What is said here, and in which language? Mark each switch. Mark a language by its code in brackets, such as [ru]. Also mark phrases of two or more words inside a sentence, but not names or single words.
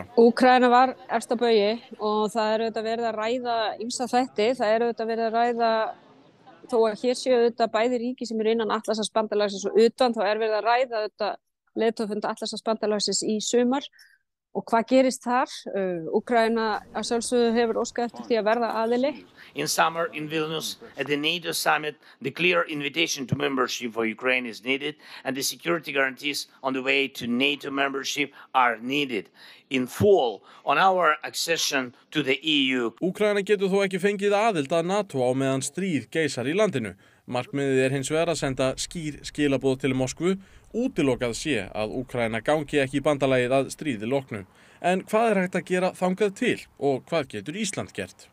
[is] Úkraína var efst á baugi og það er auðvitað verið að ræða ýmsa þætti. Það er auðvitað verið að ræða, þó að hér séu auðvitað bæði ríki sem eru innan Atlantshafsbandalagsins og utan, þá er verið að ræða auðvitað leiðtogafund Atlantshafsbandalagsins í sumar. Og hvað gerist þar? Úkraína að sjálfsögðu hefur óskað eftir því að verða aðili. [en] In summer in Vilnius at the NATO summit, the clear invitation to membership for Ukraine is needed and the security guarantees on the way to NATO membership are needed. In fall on our accession to the EU. [is] Úkraína getur þó ekki fengið aðild að NATO á meðan stríð geisar í landinu. Markmiðið hins vegar að senda skýr skilaboð til Moskvu, útilokað sé að Úkraína gangi ekki í bandalagið að stríði loknu. En hvað hægt að gera þangað til og hvað getur Ísland gert?